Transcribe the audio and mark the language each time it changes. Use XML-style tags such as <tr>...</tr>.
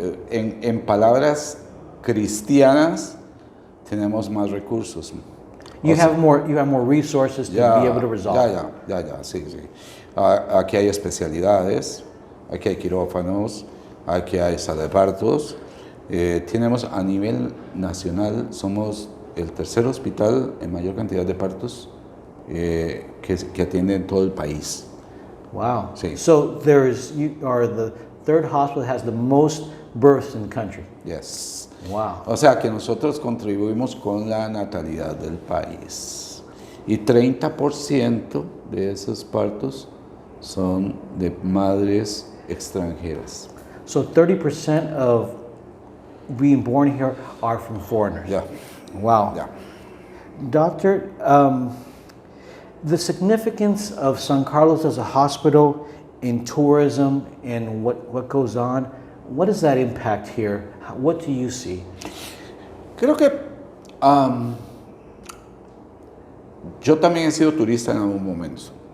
<es>En palabras cristianas, tenemos más recursos.</es> <en>You have more resources to be able to resolve.</en> <es>Sí. Aquí hay especialidades, aquí hay quirófanos, aquí hay sala de partos. Tenemos a nivel nacional, somos el tercer hospital en mayor cantidad de partos que atiende en todo el país.</es> <en>Wow.</en> <es>Sí.</es> <en>So you are the third hospital that has the most births in the country. Yes. Wow.</en> <es>O sea que nosotros contribuimos con la natalidad del país. Y 30% de esos partos son de madres extranjeras.</es> <en>So 30% of being born here are from foreigners. Yeah. Wow. Yeah. Doctor, the significance of San Carlos as a hospital in tourism and what goes on, what does that impact here? What do you see?</en> <es>Creo que yo también he sido turista en algún momento.</es>